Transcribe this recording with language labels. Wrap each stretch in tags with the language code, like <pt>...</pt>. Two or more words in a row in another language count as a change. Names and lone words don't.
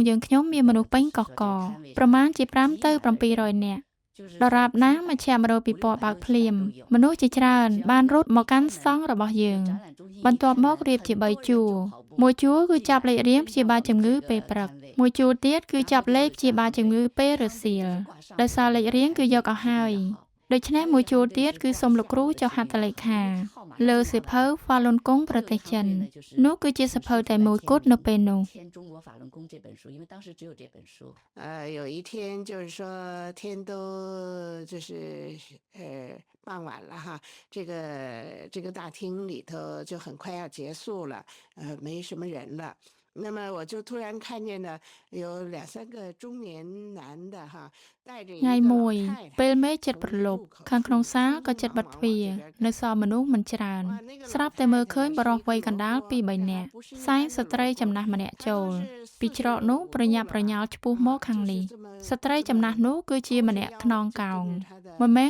<km>យើងខ្ញុំមានមនុស្សពេញកកកប្រមាណជា5ទៅ700នាក់ដរាបណាមជ្ឈមណ្ឌលពិព័រណ៍បើកភ្លាមមនុស្សជាច្រើនបានរត់មកកាន់ស្តង់របស់យើងបន្ទាប់មករៀបជា3ជួរមួយជួរគឺចាប់លេខរៀងព្យាបាលជំងឺពេលព្រឹកមួយជួរទៀតគឺចាប់លេខព្យាបាលជំងឺពេលរសៀលដោយសារលេខរៀងគឺយកឲ្យហើយដូច្នេះមួយជួរទៀតគឺសូមលោកគ្រូចុះហត្ថលេខាលើសៀវភៅ Falun Gong ប្រទេសចិននោះគឺជាសៀវភៅតែមួយគត់នៅពេលនោះ</km> <zh>有一天就是说天都就是傍晚了哈，这个大厅里头就很快要结束了，没什么人了。那么我就突然看见呢，有2-3个中年男的哈，带着一个</zh> <km>ថ្ងៃមួយ</km> <zh>老太太</zh> <km>ពេលមេឃជិតប្រលប់ខាងក្នុងសាលក៏ជិតបិទទ្វារនៅសល់មនុស្សមិនច្រើនស្រាប់តែមើលឃើញបរិសវ័យកណ្ដាល 2-3 នាក់សែងស្ត្រីចំណាស់ ម្នាក់ចូលពីច្រកនោះប្រញាប់ប្រញាល់ឆ្ពោះមកខាងនេះស្ត្រីចំណាស់នោះគឺជាម្នាក់ខ្នងកោងមិនមែន</km>